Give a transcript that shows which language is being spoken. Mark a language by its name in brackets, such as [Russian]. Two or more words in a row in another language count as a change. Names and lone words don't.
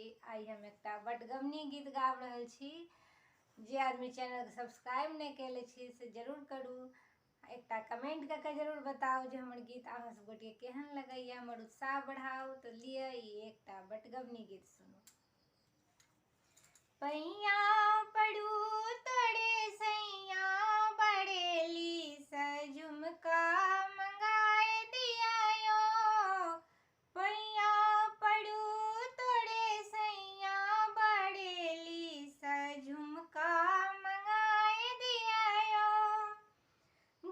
[Maithili] आई हम एकटा बटगबनी गीत गाबि रहल छी। जे आदमी चैनल के सब्सक्राइब नहीं कैले छी से जरूर करू। एकटा कमेंट करके जरूर बताओ जे हमर गीत अहाँ सब गोटे केहन लगैया, हमर उत्साह बढ़ाओ। तो लिअ ई एकटा बटगबनी गीत सुनू। पैया पड़ू तोड़े सैया बड़ेली सझुमका मंगाए दिया यो। पैया पड़ू तोड़े सैया बड़ेली सझुमका मंगाए दिया यो।